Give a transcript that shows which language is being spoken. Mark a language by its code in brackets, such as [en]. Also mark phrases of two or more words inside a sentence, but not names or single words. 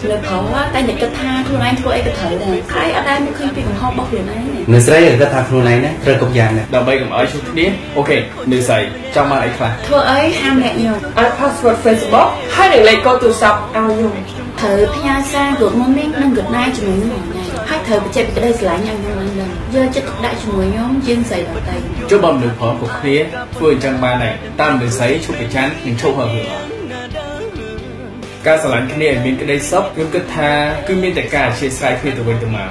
[km] លើផងតែតែគិតថាខ្លួនឯងធ្វើអីក៏ត្រូវដែរใครអត់ដែលមកឃើញពីកំហុសរបស់ខ្លួនឯងទេ នៅស្រីគិតថាខ្លួនឯងណាត្រូវគ្រប់យ៉ាងណា ដើម្បីកុំឲ្យឈូគ្នាអូខេនៅស្រីចង់បានអីខ្លះ ធ្វើអីហាមអ្នកញោម អាន password Facebook ហើយនឹងលេខកូដទូរស័ព្ទឲ្យខ្ញុំ ត្រូវផ្ញើសារ [en] good morning [km] និង [en] good night [km] ជាមួយខ្ញុំហើយត្រូវបញ្ជាក់ពីក្តីស្រឡាញ់ឲ្យខ្ញុំឡើងដឹងយកចិត្តទុកដាក់ជាមួយខ្ញុំជាងស្រីដទៃ ចុះបើមនុស្សផងគ្រប់គ្នាធ្វើអញ្ចឹងបានដែរតាមមនុស្សស្រីឈប់ប្រច័ណ្ឌនិងឈប់ហៅរឿងការស្រឡាញ់គ្នាឲ្យមានក្តីសុខខ្ញុំគិតថាគឺមានតែការអធ្យាស្រ័យគ្នាទៅវិញទៅមក